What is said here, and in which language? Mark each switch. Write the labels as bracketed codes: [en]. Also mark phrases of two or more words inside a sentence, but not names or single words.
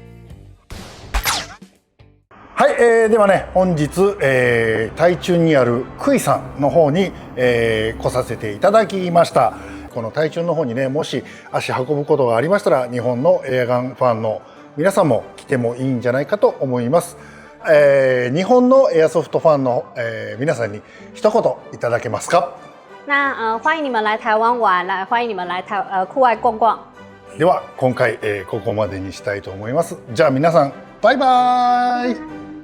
[ja] はい、ではね本日、台中にあるクイさんの方に、来させていただきました。この台中の方にねもし足運ぶことがありましたら日本のエアガンファンの皆さんも来てもいいんじゃないかと思います。日本のエアソフトファンの、皆さんに一言いただけますか。 [zh] 那欢迎你们来台湾玩，欢迎你们来户外逛逛。 [ja] では今回、ここまでにしたいと思います。じゃあ皆さんバイバーイ。